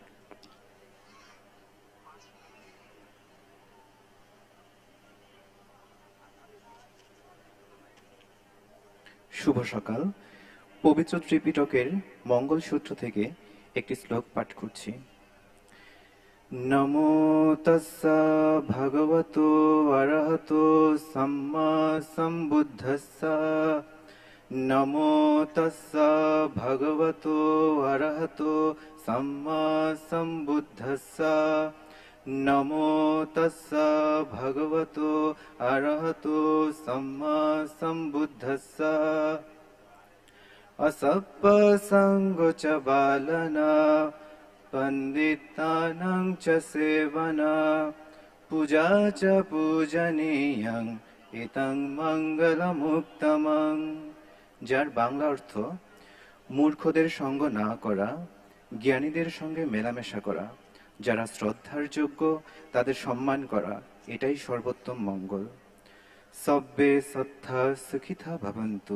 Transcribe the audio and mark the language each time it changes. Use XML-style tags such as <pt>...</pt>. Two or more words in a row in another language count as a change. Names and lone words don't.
<bn>শুভ সকাল। পবিত্র ত্রিপিটকের মঙ্গলসূত্র থেকে একটি শ্লোক পাঠ করছি।</bn> <pi>নমো তস্সা ভগবতো অরহতো সম্মা সম্বুদ্ধস্সা। নমো তস্সা ভগবতো অরহতো সম্মা সম্বুদ্ধস্সা। নমো তস্সা ভগবতো অরহতো সম্মা সম্বুদ্ধস্সা। असप्पसङ्ग च बालना पण्डितानां च सेवना पूजा च पूजनीयं इतं মঙ্গলমুত্তমং।</pi> <bn>যার বাংলা অর্থ: মূর্খদের সঙ্গ না করা, জ্ঞানীদের সঙ্গে মেলামেশা করা, যারা শ্রদ্ধার যোগ্য তাদের সম্মান করা, এটাই সর্বোত্তম মঙ্গল।</bn> <pi>সব্বে সত্তা সুখিতা ভবন্তু।</pi>